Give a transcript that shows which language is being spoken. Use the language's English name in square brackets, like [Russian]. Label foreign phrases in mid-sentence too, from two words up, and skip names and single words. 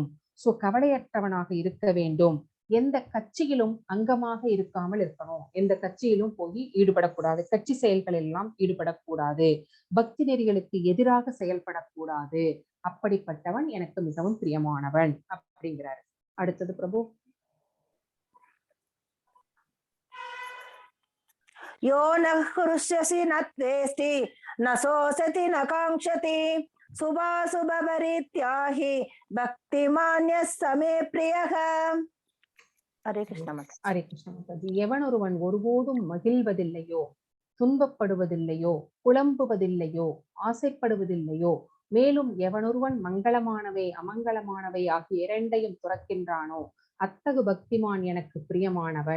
[Tamil] சோ கவலையற்றவனாக இருக்க வேண்டும். எந்த கட்சியிலும் அங்கமாக இருக்காமல் இருக்கணும், எந்த கட்சியிலும் போய் ஈடுபடக்கூடாது, கட்சி செயல்கள் எல்லாம் ஈடுபடக்கூடாது, பக்தி நெறிகளுக்கு எதிராக செயல்படக்கூடாது, அப்படிப்பட்டவன் எனக்கு மிகவும் பிரியமானவன் அப்படிங்கிறாரு. அடுத்தது பிரபு. [Sanskrit] यो न हृष्यसि न त्वेष्टि न शोषति न काङ्क्षति शुभाशुभ परित्यागी भक्तिमान्यः समे प्रियः. [Tamil] ஹரே கிருஷ்ண மாதா. ஹரே கிருஷ்ண மாதாஜி. எவன் ஒருவன் ஒருபோதும் மகிழ்வதில்லையோ, துன்பப்படுவதில்லையோ, புலம்புவதில்லையோ, ஆசைப்படுவதில்லையோ, மேலும் எவனொருவன் மங்களமானவை அமங்கலமானவை ஆகிய இரண்டையும் துறக்கின்றானோ அத்தகு பக்திமான் எனக்கு பிரியமானவன்.